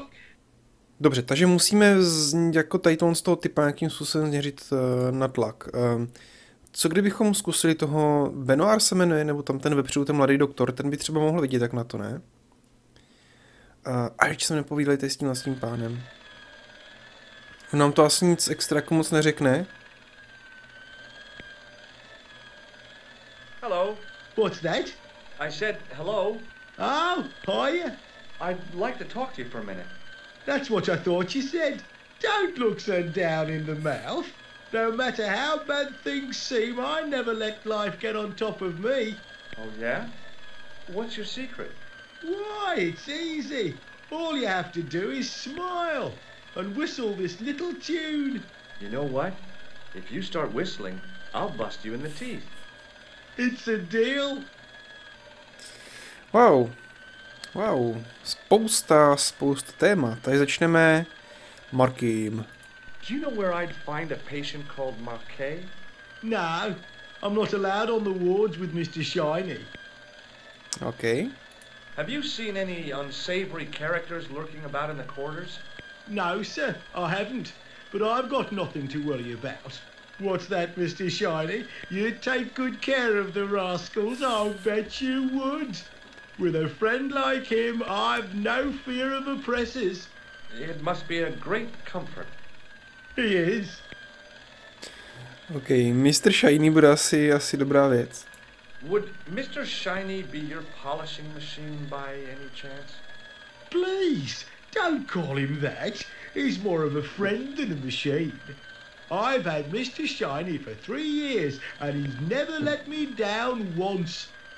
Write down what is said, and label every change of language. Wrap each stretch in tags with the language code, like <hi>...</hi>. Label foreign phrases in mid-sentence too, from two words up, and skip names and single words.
<cs>Dobře, takže musíme jako tady z toho typa nějakým způsobem změřit na tlak. Co kdybychom zkusili toho Benoir se jmenuje, nebo tam ten vepředu, ten mladý doktor, ten by třeba mohl vidět jak na to, ne? A ještě jsme nepovídali tady s tím pánem. On nám to asi nic extra jako moc neřekne.</cs> <en>Hello. What's that? I said hello. Oh, hiya. I'd like to talk to you for a minute. That's what I thought you said. Don't look so down in the mouth. No matter how bad things seem, I never let life get on top of me. Oh, yeah? What's your secret? Why, it's easy. All you have to do is smile and whistle this little tune. You know what? If you start whistling, I'll bust you in the teeth. It's a deal.</en> <cs>Wow. Wow. Spousta témat. Tady začneme Markem.</cs> <en>Do you know where I'd find a patient called Marquet? No, I'm not allowed on the wards with Mr. Shiny. OK. Have you seen any unsavory characters lurking about in the quarters? No, sir, I haven't. But I've got nothing to worry about. What's that, Mr. Shiny? You'd take good care of the rascals, I'll bet you would. With a friend like him, I've no fear of oppressors. It must be a great comfort. He is. OK, Mr.</en> <cs>Shiny bude asi dobrá věc.</cs> <en>Would Mr. Shiny be your polishing machine by any chance? Please, don't call him that. He's more of a friend than a machine. I've had Mr. Shiny for 3 years, and he's never let me down once.</en>